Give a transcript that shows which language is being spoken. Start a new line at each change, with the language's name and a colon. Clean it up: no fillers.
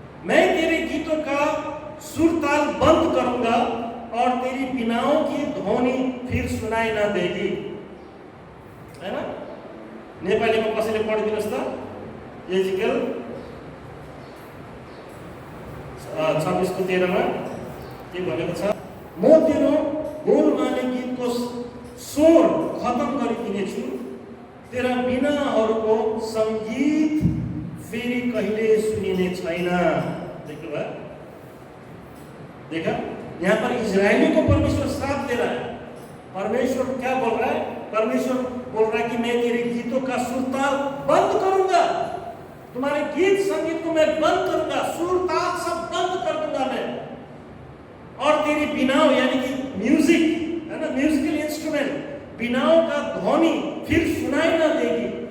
Hindi: मैं तेरे गीतों का सुरताल बंद करूंगा और तेरी बीनाओं की ध्वनि फिर सुनाई न देगी। है ना?
Nepali: नेपाली में कसैले पढिदिनुहोस् त यहेजकेल 26:13 में के भनेको छ? म तेरो बोलमाले गीतको स्वर खत्म गरिदिनेछु, तेरा बीनाहरूको सङ्गीत फेरि कहिले सुनिने छैन। देख्नुभयो?
Hindi: देखा, यहाँ पर इजरायली को परमेश्वर श्राप दे रहा है। परमेश्वर क्या बोल रहा है? परमेश्वर बोल रहा है कि मैं तेरे गीतों का सुरताल बंद करूंगा, तुम्हारे गीत संगीत को मैं बंद करूंगा, सुरताल सब बंद कर दूंगा मैं, और तेरी बिनाओ यानी कि म्यूजिक है ना, म्यूजिकल इंस्ट्रूमेंट, बिनाओं का ध्वनि फिर सुनाई ना देगी।